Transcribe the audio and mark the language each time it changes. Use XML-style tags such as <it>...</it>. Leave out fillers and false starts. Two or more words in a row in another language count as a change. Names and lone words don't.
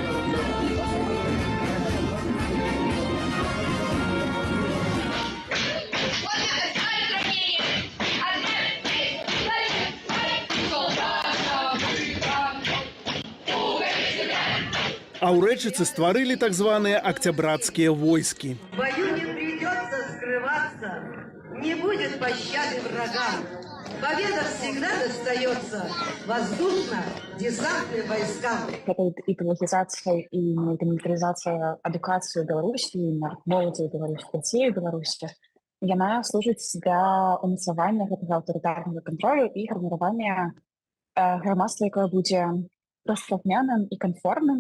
<be>А ў рэчыцы стварылі так званыя октябрятскія войскі.</be> <ru>Бою не придется скрываться, не будет пощады врагам. Победа всегда достается воздушно-десантным войскам.</ru> <be>Гэта ідеалогізацыя і мілітарызацыя адукацыі ў Беларусі, моладзі ў Беларусі, дзяцей у Беларусі. Яна служыць для умацавання гэтага аўтарытарнага кантролю і фарміравання грамадства, якое будзе расслабляным і канформным.</be>